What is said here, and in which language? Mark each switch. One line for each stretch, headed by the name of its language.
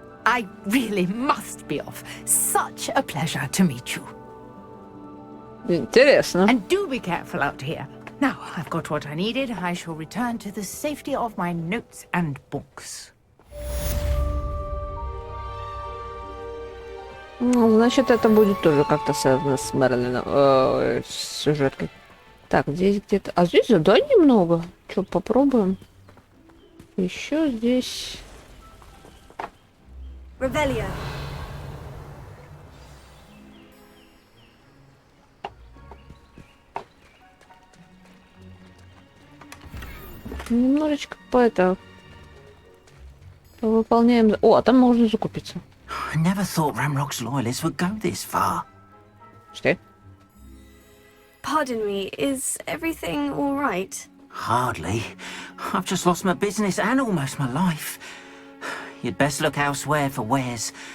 English: I really must be off. Such a pleasure to meet you.
Russian: Интересно.
English: And do be careful out here. Now, I've got what I needed. I shall return to the safety of my notes and books.
Russian: Ну, значит, это будет тоже как-то связано с Мерлином. С сюжеткой. Так, здесь где-то... А здесь заданий много. Что, попробуем? Еще здесь...
English: Revelio.
Russian: Немножечко выполняем... О, а там можно закупиться.
English: I never thought Ramrock's loyalists would go this far.
Russian: Что?
English: Pardon me, is everything all right? Hardly. I've just lost my business and almost my life. You'd best look elsewhere for wares.